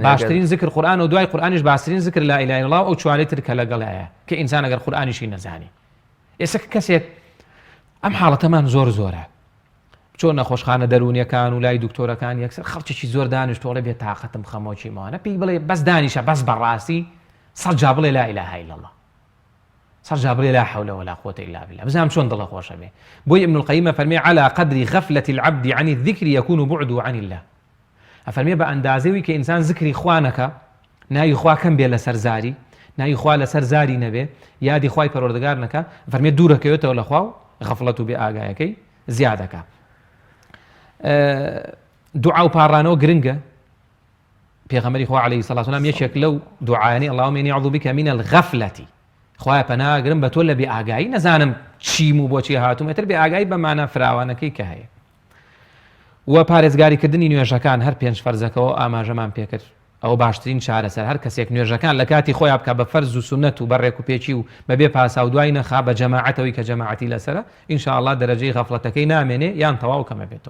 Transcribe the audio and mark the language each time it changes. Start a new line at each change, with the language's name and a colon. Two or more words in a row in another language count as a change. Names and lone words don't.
Central Kurdish: باشترین ذکر قورئان و دوای قورئانیش باشترین ذکر
Arabic: لا ئیلاهە ئیلا الله
Central Kurdish: ئەو چوارەی تر کە لەگەڵایە کە ئینسان ئەگەر قورئانیشی نەزانی ئێستا کەسێک ئەم حاڵەتەمان زۆرە چۆن نەخۆشخانە دەرونیەکان و لای دکتۆرەکان یەکسەر خەڵکێکی زۆر دانیشتۆڵێ بێت تااقەتم خەمۆکی ماوانە پێی بڵێ بەس دانیشە بەس بەڕاستی 100 جا بڵێ
Arabic: لا ئیلاهە ئیلا الله
Central Kurdish: سەرجا بڵێ
Arabic: لا حول ولا قوة إلا بالله
Central Kurdish: بزانم چۆن دڵە خۆشە بێ. بۆی ابن القەیمە فەرمێ
Arabic: على قدر غفلة العبد عن الذكر يكون بعده عن الله.
Central Kurdish: ئەفەرمێ بە ئەندازەوەی کە ئینسان زکری خوا نەکە، ناوی خوا کەم بێ لەسەر زاری، ناوی خوا لەسەر زاری نەبێ، یادی خوای پەروەردگار نەکە، فەرمێ دوورەکەوێتەوە لە خوا و غەفڵەت و بێ ئاگایەکەی زیادەکە. دوعا و پاڕانەوە گرنگە. پێغەمبەری خوا
Arabic: عەلەیهی سەڵات و سەلام
Central Kurdish: یەکێک لەو دوعایانەی
Arabic: اللهم إني أعوذ بك من الغفلة،
Central Kurdish: خوایە پەناگرم بە تۆ لە بێ ئاگایی، نەزانم چیم و بۆچی هاتووم، ئێتر بێ ئاگایی بەمانە فراوانەکەی کە هەیە. و پارێزگاریکردنی نوێژەکان هەر 5 فەرزەکەەوە ئاماژەمان پێکرد، ئەوە باشترین چارەسەر. هەر کەسێک نوێژەکان لە کاتی خۆیان بکە بە فەرز و سونەت و بەڕێک و پێچی و بەبێ پاسا و دوای نەخا بە جەماعەتەوەی کە جەماعەتی لەسەرە، ئینشاءالله دەرەجەی غەفڵەتەکەی نامێنێ یان تەواو کەمە بێتەوە.